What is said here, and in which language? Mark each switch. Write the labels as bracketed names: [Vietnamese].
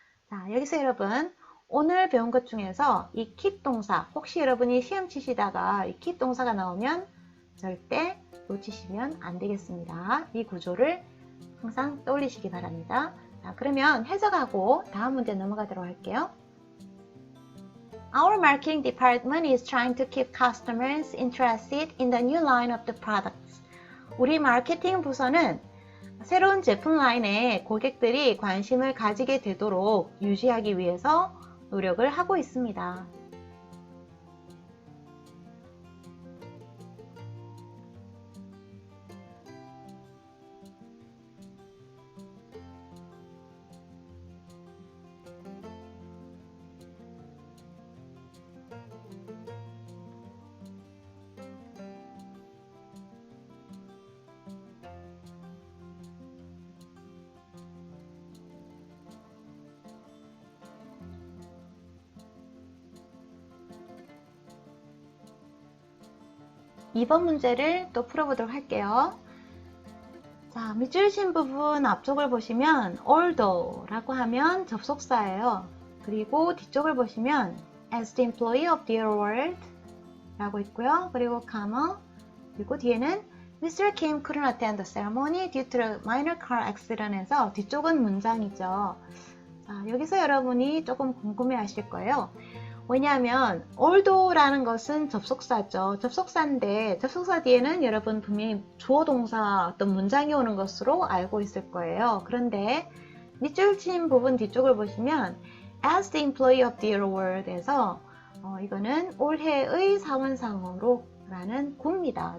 [Korean] 자, 여기서 여러분 오늘 배운 것 중에서 이 keep 동사, 혹시 여러분이 시험 치시다가 이 keep 동사가 나오면 절대 놓치시면 안 되겠습니다. 이 구조를 항상 떠올리시기 바랍니다. 자, 그러면 해석하고 다음 문제 넘어가도록 할게요. [English] Our marketing department is trying to keep customers interested in the new line of the products. [Korean] 우리 마케팅 부서는 새로운 제품 라인에 고객들이 관심을 가지게 되도록 유지하기 위해서 노력을 하고 있습니다. 이번 문제를 또 풀어보도록 할게요. 자, 밑줄 친 부분 앞쪽을 보시면 although라고 하면 접속사예요. 그리고 뒤쪽을 보시면 [English] as the employee of their world [Korean] 라고 있고요. 그리고 comma, 그리고 뒤에는 Mr. [English] Kim couldn't attend the ceremony due to a minor car accident [Korean] 해서 뒤쪽은 문장이죠. 자, 여기서 여러분이 조금 궁금해 하실 거예요. 왜냐하면 although라는 것은 접속사죠. 접속사인데 접속사 뒤에는 여러분 분명히 주어 동사 어떤 문장이 오는 것으로 알고 있을 거예요. 그런데 밑줄 친 부분 뒤쪽을 보시면 [English] as the employee of their world [Korean] 에서 이거는 올해의 사원상으로 라는 구입니다.